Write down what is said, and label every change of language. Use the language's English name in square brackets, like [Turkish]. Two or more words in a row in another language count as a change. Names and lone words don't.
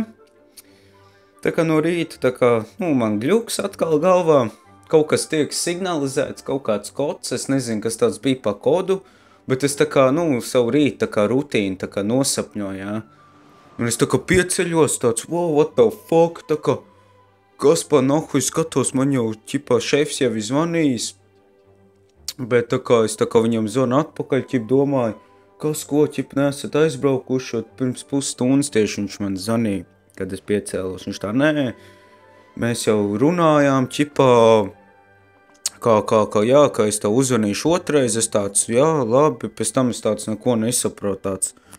[Latvian] Tā kā no rīta, tā kā, man gļuks atkal galvā, kaut kas tiek signalizēts, kaut kāds kods, es nezinu, kas tāds bija pa kodu, bet es tā kā, savu rītu tā kā rutīnu tā kā nosapņoju, jā. Un es tā kā pieceļos tāds, [English] wow, what the fuck, [Latvian] tā kā, kas pa nahu, es skatos, man jau, ķipā, šefs jau izvanījis, bet tā kā es tā kā viņam zvanu atpakaļ, ķip domāju, kas ko, ķip, nesat aizbraukuši, pirms pusstundas tieši viņš man zvanīja, kad es piecēlos, viņš tā, nē, mēs jau runājām, ķipā, jā, ka es tev uzvanīšu otrais, es tāds, jā, labi, pēc tam es tāds neko nesaprotu tāds.